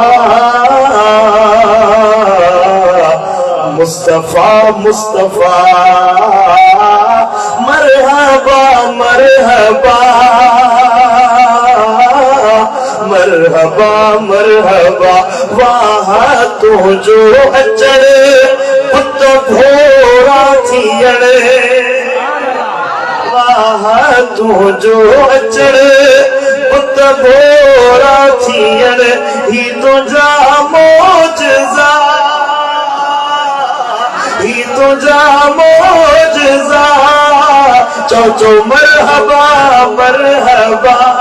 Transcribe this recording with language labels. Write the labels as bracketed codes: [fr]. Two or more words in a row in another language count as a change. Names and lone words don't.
[ar] مصطفى مصطفى مرحبا مرحبا مرحبا مرحبا [sd] मरहबा वाह तो जो अचण पुत भोरा थियण वाह तो जो अचण पुत भोरा थियण ही तुझा मौजज़ा ही तुझा मौजज़ा चो चो [ar] مرحبا مرحبا